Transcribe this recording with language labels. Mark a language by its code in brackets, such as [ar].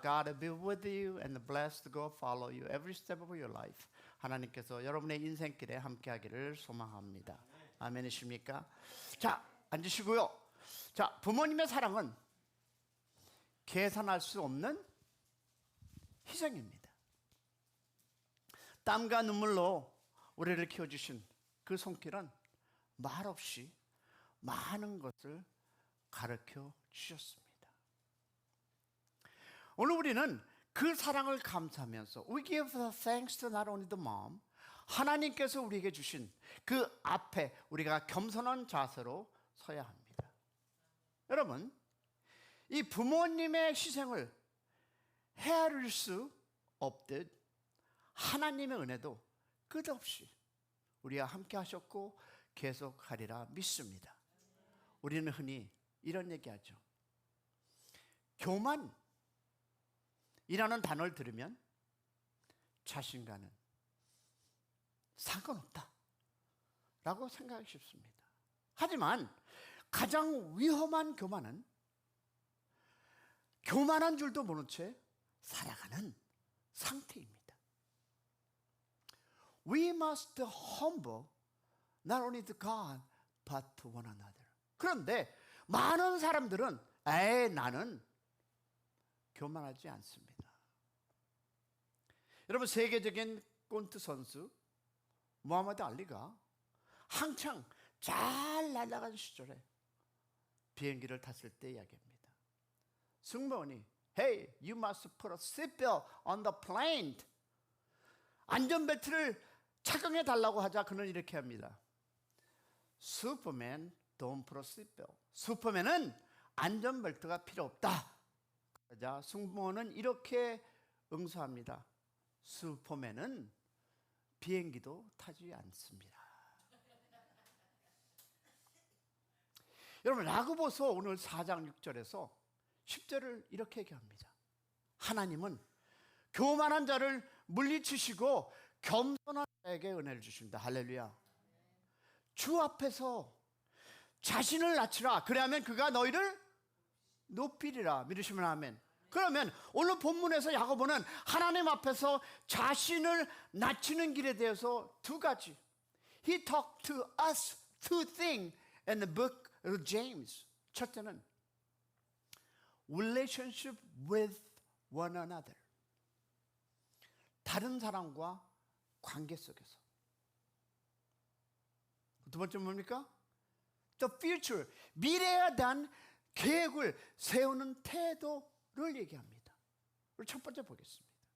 [en] God be with you and bless to go follow you every step of your life. [ko] 하나님께서 여러분의 인생길에 함께하기를 소망합니다. 아멘이십니까? 자, 앉으시고요. 자, 부모님의 사랑은 계산할 수 없는 희생입니다. 땀과 눈물로 우리를 키워주신 그 손길은 말없이 많은 것을 가르쳐 주셨습니다. 오늘 우리는 그 사랑을 감사하면서 [en] We give thanks to not only the mom, [ko] 하나님께서 우리에게 주신 그 앞에 우리가 겸손한 자세로 서야 합니다. 여러분, 이 부모님의 희생을 헤아릴 수 없듯 하나님의 은혜도 끝없이 우리와 함께 하셨고 계속하리라 믿습니다. 우리는 흔히 이런 얘기하죠. 교만이라는 단어를 들으면 자신과는 상관없다 라고 생각하기 쉽습니다. 하지만 가장 위험한 교만은 교만한 줄도 모른 채 살아가는 상태입니다. [en] We must humble not only to God but to one another. [ko] 그런데 많은 사람들은 나는 교만하지 않습니다. 여러분, 세계적인 꼰트 선수 무하마드 알리가 한창 잘 날아간 시절에 비행기를 탔을 때 이야기합니다. 승무원이 [en] Hey, you must put a seatbelt on the plane. [ko] 안전벨트를 착용해 달라고 하자 그는 이렇게 합니다. [en] Superman don't put a seatbelt. [ko] 슈퍼맨은 안전벨트가 필요 없다. 그러자 승무원은 이렇게 응수합니다. 슈퍼맨은 비행기도 타지 않습니다. 여러분, 야고보서 오늘 4장 6절에서 10절을 이렇게 얘기합니다. 하나님은 교만한 자를 물리치시고 겸손한 자에게 은혜를 주십니다. 할렐루야. 주 앞에서 자신을 낮추라. 그래야만 그가 너희를 높이리라. 믿으시면 아멘. 그러면 오늘 본문에서 야고보는 하나님 앞에서 자신을 낮추는 길에 대해서 두 가지. [en] He talked to us two things in the book of James. [ko] 첫째는 [en] relationship with one another. [ko] 다른 사람과 관계 속에서. 두 번째 뭡니까? [en] The future. [ko] 미래에 대한 계획을 세우는 태도를 얘기합니다. 우리 첫 번째 보겠습니다.